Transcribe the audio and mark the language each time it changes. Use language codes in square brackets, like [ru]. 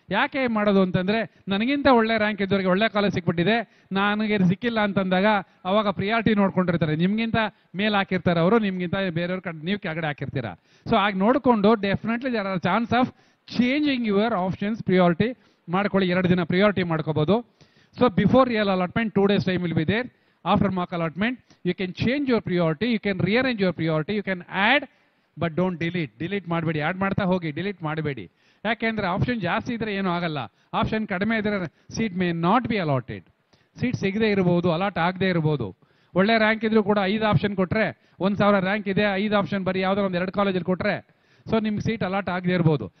[kn] ಯಾಕೆ ಮಾಡೋದು ಅಂತಂದ್ರೆ, ನನಗಿಂತ ಒಳ್ಳೆ ರ್ಯಾಂಕ್ ಇದ್ದವರಿಗೆ ಒಳ್ಳೆ ಕಾಲೇಜ್ ಸಿಕ್ಬಿಟ್ಟಿದೆ, ನನಗೆ ಸಿಕ್ಕಿಲ್ಲ ಅಂತಂದಾಗ ಅವಾಗ ಪ್ರಿಯಾರಿಟಿ ನೋಡ್ಕೊಂಡಿರ್ತಾರೆ. ನಿಮ್ಗಿಂತ ಮೇಲ್ ಹಾಕಿರ್ತಾರೆ ಅವರು, ನಿಮ್ಗಿಂತ ಬೇರೆಯವ್ರ ನೀವು ಕೆಳಗಡೆ ಹಾಕಿರ್ತೀರಾ. ಸೊ ಆಗ ನೋಡಿಕೊಂಡು [en] Definitely there are chance of changing your options. [kn] Priority ಮಾಡ್ಕೊಳ್ಳಿ, 2 ದಿನ ಪ್ರಿಯಾರಿಟಿ ಮಾಡ್ಕೋಬಹುದು. [en] So before real allotment 2 days time will be there. After mock allotment, you can change your priority, you can rearrange your priority, you can add, but don't delete. [kn] Delete ಮಾಡಬೇಡಿ, add ಮಾಡ್ತಾ ಹೋಗಿ, delete ಮಾಡಬೇಡಿ. ಯಾಕೆಂದ್ರೆ option ಜಾಸ್ತಿ ಇದ್ರೆ ಏನೂ ಆಗಲ್ಲ, option ಕಡಿಮೆ ಇದ್ರೆ [en] Seat may not be allotted. [kn] Seat ಸಿಗದೆ ಇರಬಹುದು, ಅಲಾಟ್ ಆಗದೆ ಇರಬಹುದು. ಒಳ್ಳೆ ರ್ಯಾಂಕ್ ಇದ್ರೂ ಕೂಡ 5 ಆಪ್ಷನ್ ಕೊಟ್ರೆ, 1,000 ರ್ಯಾಂಕ್ ಇದೆ, 5 ಆಪ್ಷನ್ ಬರೀ ಯಾವ್ದಾರ ಒಂದು 2 ಕಾಲೇಜಲ್ಲಿ ಕೊಟ್ರೆ, ಸೊ ನಿಮ್ಗೆ ಸೀಟ್ ಅಲಾಟ್ ಆಗದೆ ಇರಬಹುದು.